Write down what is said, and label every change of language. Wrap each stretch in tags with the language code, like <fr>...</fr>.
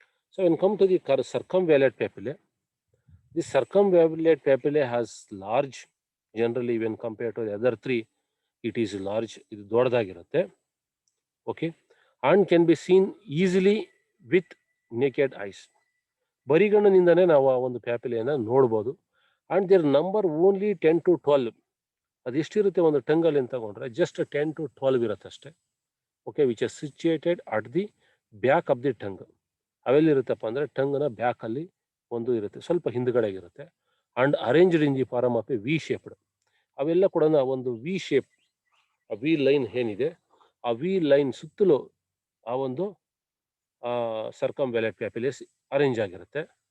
<en>So when come to the circumvallate papillae, this circumvallate papillae has large, generally when compared to the other three, it is large,</en> <kn>ಇದು ದೊಡ್ಡದಾಗಿರುತ್ತೆ.</kn> <en>Okay, and can be seen easily with naked eyes.</en> <kn>ಬರಿಗಣ್ಣಿನಿಂದನೇ ನಾವು ಆ ಒಂದು ಪ್ಯಾಪಿಲೆಯನ್ನು ನೋಡ್ಬೋದು.</kn> <en>and their number only 10 to 12.</en> <kn>ಅದೆಷ್ಟಿರುತ್ತೆ ಒಂದು ಟಂಗಲ್ಲಿ ಅಂತ ತಗೊಂಡ್ರೆ just 10 to 12 ಇರುತ್ತೆ ಅಷ್ಟೇ. Okay,</kn> <en>Which are situated at the back of the tongue.</en> <kn>ಅವೆಲ್ಲಿರುತ್ತಪ್ಪ ಅಂದರೆ ಟಂಗ್ನ ಬ್ಯಾಕಲ್ಲಿ ಒಂದು ಇರುತ್ತೆ, ಸ್ವಲ್ಪ ಹಿಂದ್ಗಡೆಗಿರುತ್ತೆ.</kn> <en>And arranged in the form of a V shaped.</en> <kn>ಅವೆಲ್ಲ ಕೂಡ ಒಂದು ವಿ ಶೇಪ್, ಆ ವಿ ಲೈನ್ ಏನಿದೆ, ಆ ವಿ ಲೈನ್ ಸುತ್ತಲೂ ಆ ಒಂದು ಸರ್ಕಮ್ವ್ಯಾಲೆಟ್ ಪ್ಯಾಪಿಲೆಸ್ ಅರೇಂಜ್ ಆಗಿರುತ್ತೆ.</kn>